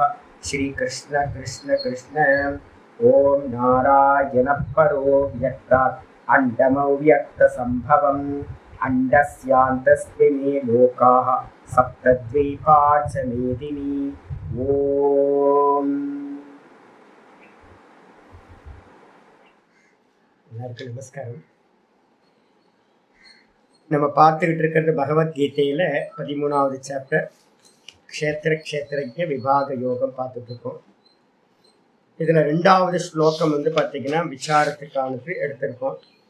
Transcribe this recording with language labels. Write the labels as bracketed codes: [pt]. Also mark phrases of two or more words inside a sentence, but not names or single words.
[sa] श्री कृष्ण कृष्ण कृष्ण। ओम नारायण परो व्यक्तात् अण्डमव्यक्तसम्भवम् अण्डस्यान्तस्मिन् लोकाः सप्तद्वीपा च मेदिनी। [ta] ओम எல்லாருக்கும் நமஸ்காரம். நம்ம பார்த்துக்கிட்டு இருக்கிறது பகவத்கீதையில் 13வது சாப்டர் க்ஷேத்திரஜ்ஞ விபாக யோகம் பார்த்துட்டு இருக்கோம். இதில் 2வது ஸ்லோகம் பார்த்தீங்கன்னா விசாரத்துக்கானது எடுத்திருக்கோம்.